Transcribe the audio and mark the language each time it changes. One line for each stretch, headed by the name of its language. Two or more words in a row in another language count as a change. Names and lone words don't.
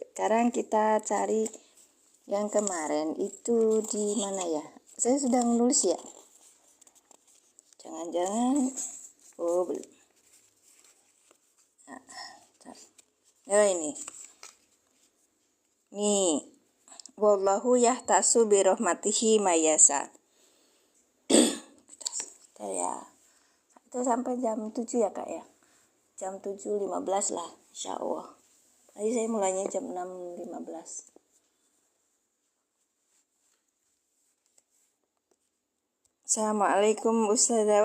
Indonesian: Sekarang kita cari yang kemarin itu di mana ya? Saya sudah menulis ya. Jangan-jangan belum. Nah, ini. Nih.
Arabic: والله يختص برحمته من يشاء.
Indonesian: Ya. Itu sampai jam 7 ya Kak ya. Jam 7.15 lah, insyaallah. Tadi saya mulainya jam 6.15. Assalamualaikum Ustazah.